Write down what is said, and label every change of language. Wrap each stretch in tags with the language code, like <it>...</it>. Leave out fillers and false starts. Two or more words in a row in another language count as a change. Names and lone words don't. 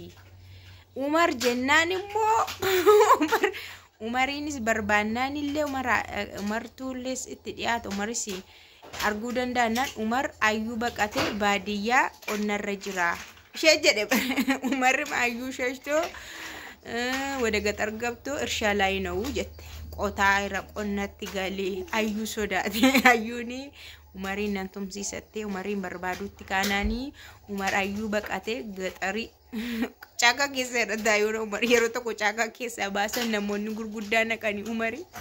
<om>Umar jennaan immoo Umarinis barbaannaan illee Umartuullees itti dhiyaatu Umaris arguu danda'anaan Umar ayyuu baqatee baadiyyaa onnarra jira. Ishee jedhe Umarri ayyuu sheeshtoo wada gaxar</om> <am>ገብቶ እርሻ ላይ ነው</am> <om>jette qotaa irra qonnatti galee ayyuu sodaate ayyuuni Umariin nan tumsiisattee Umariin barbaadutti kaanaanii Umar ayyuu baqatee gaxarii Chaka keessa irratti yeroo Umar yeroo tokko chaka keessa baasan namoonni gurguddaa naqanii Umari.</om>